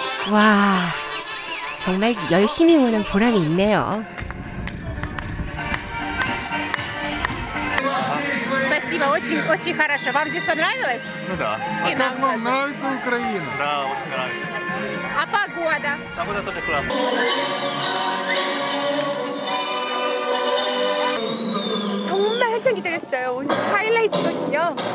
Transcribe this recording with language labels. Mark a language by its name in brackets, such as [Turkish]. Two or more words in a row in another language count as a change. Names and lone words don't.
[Korean] 와, 정말 열심히 오는 보람이 있네요. [Russian] Спасибо, очень хорошо. Вам здесь понравилось? Ну да. И нам тоже. Нравится Украина? Да, очень нравится. А погода? Погода тоже классная. [Korean] 정말 한참 기다렸어요. 오늘 하이라이트거든요.